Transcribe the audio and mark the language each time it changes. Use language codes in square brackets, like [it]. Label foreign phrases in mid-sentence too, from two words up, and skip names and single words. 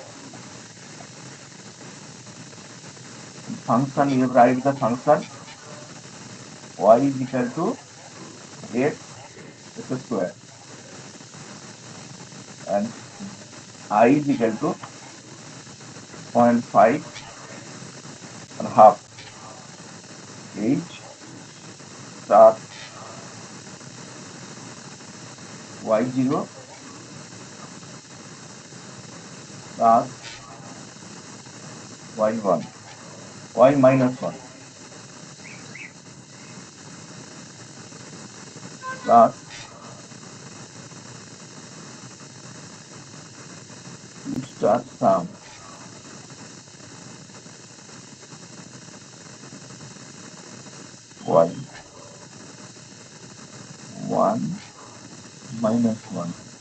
[en] Function, you write the function y is equal to x square and I is equal to 0.5 and half h star y0 plus y1 y minus 1 plus two star sum y1 minus 1